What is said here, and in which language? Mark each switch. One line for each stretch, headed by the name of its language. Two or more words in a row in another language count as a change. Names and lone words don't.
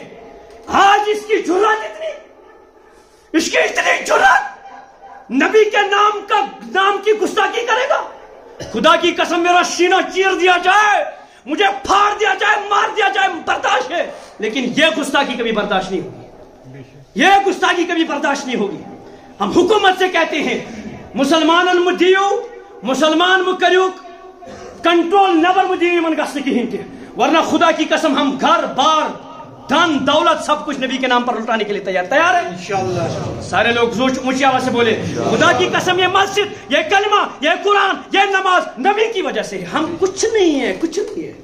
Urdu: آج اس کی جرات اتنی جرات نبی کے نام کی گستاخی کرے گا؟ خدا کی قسم میرا سینہ چیر دیا جائے، مجھے پھاڑ دیا جائے، مار دیا جائے، برداشت ہے، لیکن یہ گستاخی کبھی برداشت نہیں ہوگی، یہ گستاخی کبھی برداشت نہیں ہوگی۔ ہم حکومت سے کہتے ہیں
Kashmiri: مسلمانن مدیو، مسلمان مکریوک کنٹرول نبر مدیو من گسن کی ہنتے،
Urdu: ورنہ خدا کی قسم ہم گھر بار دھن دولت سب کچھ نبی کے نام پر لٹانے کے لیے تیار ہے انشاءاللہ۔ سارے لوگ اونچی آواز سے بولے خدا کی قسم، یہ مسجد، یہ کلمہ، یہ قرآن، یہ نماز نبی کی وجہ سے، ہم کچھ نہیں ہے، کچھ نہیں ہے۔